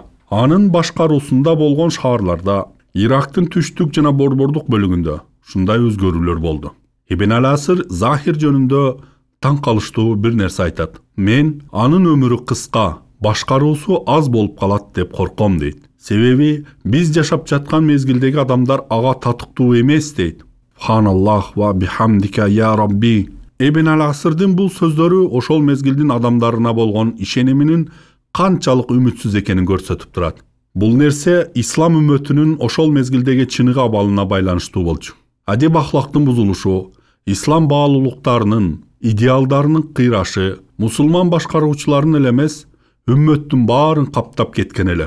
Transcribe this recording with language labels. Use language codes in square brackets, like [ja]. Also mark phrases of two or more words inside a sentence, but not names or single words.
[ky] Анын башкаруусунда болгон шаарларда, Ирактын түштүк жана борбордук бөлүгүндө ушундай өзгөрүүлөр болду. Ибн ал-Асыр Захир жөнүндө таң калыштуу бир нерсе айтат. Мен анын өмүрү кыска, башкаруусу аз болуп калат деп корком дейт. Себеби биз жашап жаткан мезгилдеги адамдар ага татыктуу эмес дейт. [ar] سبحان الله وبحمدك يا رب. [ky] Ибн ал-Асырдын бул сөздөрү ошол мезгилдин адамдарына болгон ишениминин канчалык үмүтсүз экенин көрсөтүп турат. Бул нерсе ислам үммөтүнүн ошол мезгилдеги чыныгы абалына байланыштуу болчу. Адеп ахлактын бузулушу, ислам баалуулуктарынын, идеалдарынын кыйрашы, мусулман башкаруучуларын эле эмес, үммөттүн баарын каптап кеткен эле.